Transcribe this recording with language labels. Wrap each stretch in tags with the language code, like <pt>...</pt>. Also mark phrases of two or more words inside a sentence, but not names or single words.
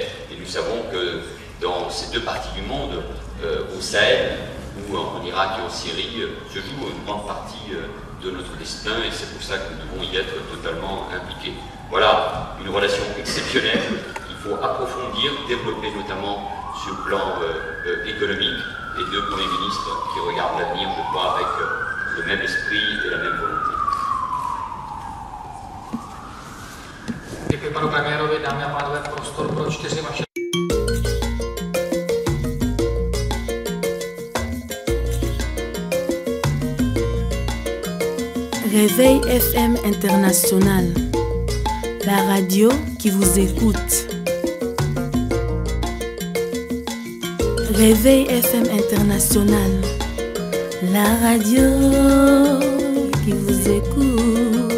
<fr>Et nous savons que dans ces deux parties du monde, au Sahel, ou en Irak et en Syrie, se joue une grande partie de notre destin et c'est pour ça que nous devons y être totalement impliqués. Voilà, une relation exceptionnelle qu'il faut approfondir, développer notamment sur le plan économique et deux premiers ministres qui regardent l'avenir, je crois, avec le même esprit et la même volonté.</fr> <cs>Děkuji panu premiérovi, dámy a pánové, prostor pro 4 vaše.</cs> <fr>Réveil FM International, la radio qui vous écoute. Réveil FM International, la radio qui vous écoute.</fr>